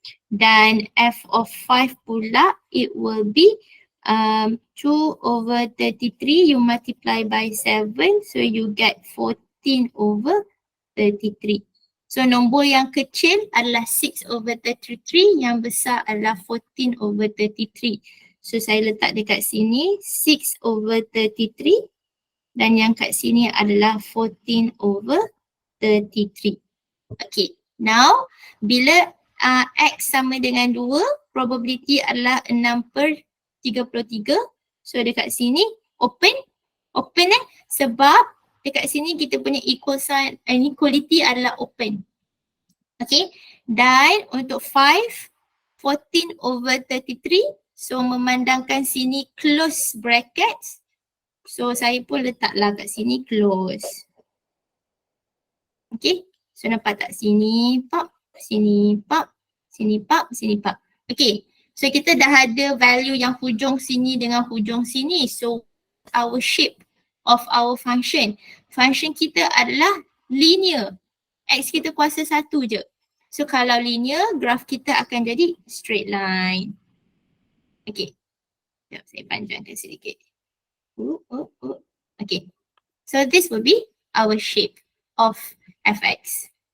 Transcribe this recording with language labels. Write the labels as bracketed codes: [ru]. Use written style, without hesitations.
[ms] Dan [en] f of 5 [ms] pula, [en] it will be 2 over 33, you multiply by 7, so you get 14 over 33. [ms] So nombor yang kecil adalah 6 over 33, yang besar adalah 14 over 33. So saya letak dekat sini 6 over 33 dan yang kat sini adalah 14 over 33. Okay, now bila x sama dengan 2, probability adalah 6 per 33. So dekat sini open sebab dekat sini kita punya equal sign, inequality adalah open. Okay, dan untuk 5, 14 over 33, so memandangkan sini [en] close brackets. [ms] So saya pun letaklah kat sini close. Okay, so nampak tak sini pop, sini pop, sini pop, sini pop. Okay, so kita dah ada value yang hujung sini dengan hujung sini. [en] So our shape of our function. [ms] Function kita adalah linear. X kita kuasa 1 je. So kalau linear, graph kita akan jadi straight line. Okay, sekejap saya panjangkan sedikit. [en] Okay, so this will be our shape of fx.